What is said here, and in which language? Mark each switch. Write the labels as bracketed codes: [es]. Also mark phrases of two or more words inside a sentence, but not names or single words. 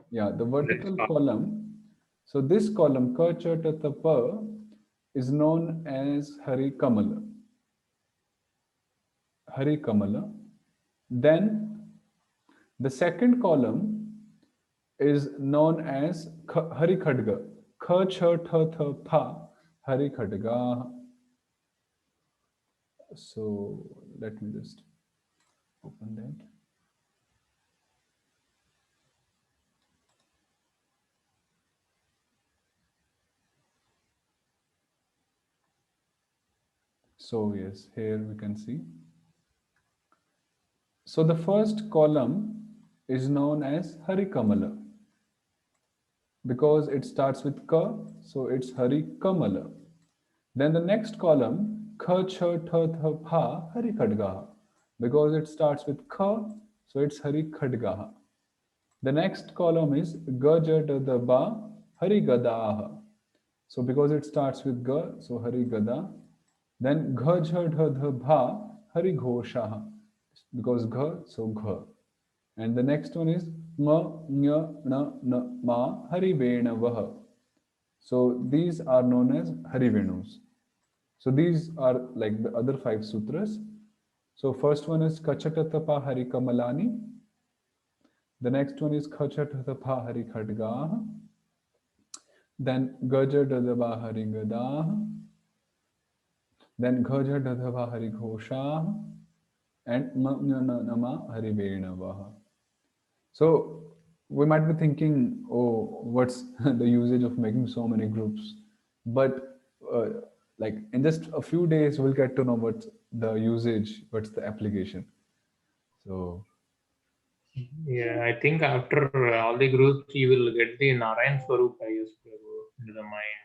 [en] Yeah, the vertical column. So this column, Kachatatapa, is known as [sa] Hari Kamala. Hari Kamala. [en] Then the second column is known as [sa] Hari Khadga. Kha cha tha tha pa Hari Khadga. [en] So let me just open that. So yes, here we can see. So the first column is known as [sa] Hari Kamala [en] because it starts with Ka, so it's [sa] Hari Kamala. [en] Then the next column, [sa] Kha cha tha tha pa Hari Khadgaha, [en] because it starts with Kha, so it's [sa] Hari Khadgaha. [en] The next column is [sa] Ga ja da da ba Hari Gadaha. [en] So because it starts with Ga, so [sa] Hari Gada. Then Gha jha dha dha bha Hari Ghoshaha, because Gha, so Gha. [en] And the next one is [sa] Ma nya na na ma Hari Venavaha. [en] So these are known as Hari Venus. So these are like the other 5 sutras. So first one is [sa] Kachatatapa Hari Kamalani. [en] The next one is [sa] Kachatatapa Hari Khadgaha. Then Gaja Dadaba Hari Gadaha. Then Gaja Dadaba Hari Ghoshaha. And Nama Hari Venavaha. [en] So we might be thinking, oh, what's the usage of making so many groups? But like in just a few days, we'll get to know what's the usage, what's the application. So Yeah, I think after all the groups, you will get the Narayan Swarup IS into the mind.